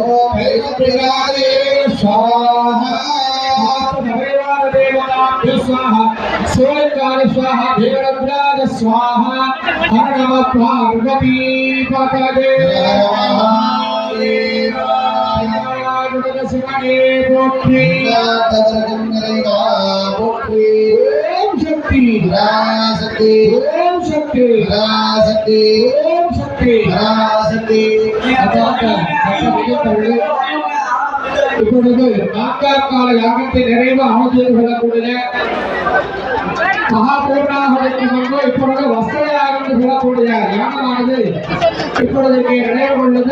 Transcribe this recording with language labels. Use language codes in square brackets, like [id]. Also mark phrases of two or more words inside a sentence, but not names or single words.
[sa] सोलकार स्वाहा देवराज स्वाहा हर नम पार्वती पतये ओम शक्ति शक्ति ओम शक्ति शक्ति ओम शक्ति शक्ति [ta] இப்பொழுது நான்காம் கால யாகத்தை நிறைவு அமைத்து கொள்ளக்கூடிய மகாபூர்ணாகுதிக்கு முன்பு இப்பொழுது வஸ்திர யாகம் சொல்லக்கூடிய யாகமானது இப்பொழுது இங்கே நிறைவு கொண்டது.